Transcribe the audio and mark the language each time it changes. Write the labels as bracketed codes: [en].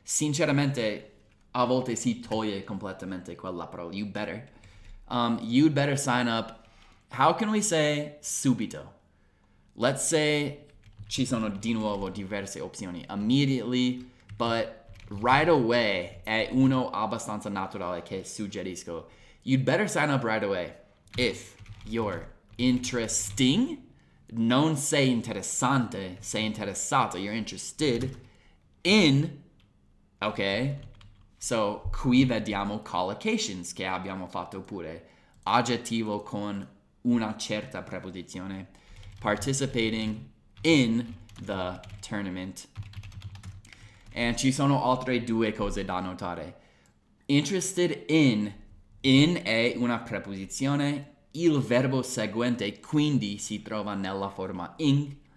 [it] Sinceramente, a volte si toglie completamente quella parola. [en] You better. You'd better sign up. How can we say subito? Let's say [it] ci sono di nuovo diverse opzioni. Immediately, but right away è uno abbastanza naturale che suggerisco. [en] You'd better sign up right away if you're interesting. [it] Non sei interessante, sei interessato, [en] you're interested in, [it] ok? So, qui vediamo collocations che abbiamo fatto pure. Aggettivo con una certa preposizione. [en] Participating in the tournament. [it] And ci sono altre due cose da notare. Interested in è una preposizione. Il verbo seguente quindi si trova nella forma ing.